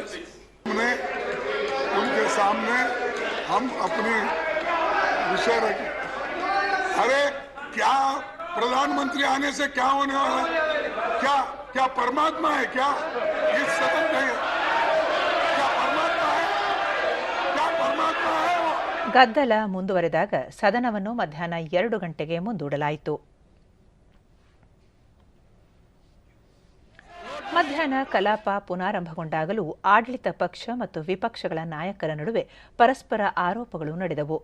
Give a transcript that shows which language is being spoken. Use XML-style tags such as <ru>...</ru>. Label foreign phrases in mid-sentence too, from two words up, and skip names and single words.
<hi>हमने उनके सामने हम अपनी विषय रखें। अरे क्या प्रधानमंत्री आने से क्या होने वाला है? क्या परमात्मा है क्या? इस सदन में क्या परमात्मा है? क्या परमात्मा है वो?</hi> <kn>ಗದ್ದಲ ಮುಂದುವರೆದಾಗ ಸದನವನ್ನು ಮಧ್ಯಾಹ್ನ 2 ಗಂಟೆಗೆ ಮುಂದೂಡಲಾಯಿತು. ಮಧ್ಯಾಹ್ನ ಕಲಾಪ ಪುನಾರಂಭಗೊಂಡಾಗಲೂ ಆಡಳಿತ ಪಕ್ಷ ಮತ್ತು ವಿಪಕ್ಷಗಳ ನಾಯಕರ ನಡುವೆ ಪರಸ್ಪರ ಆರೋಪಗಳು ನಡೆದವು.</kn>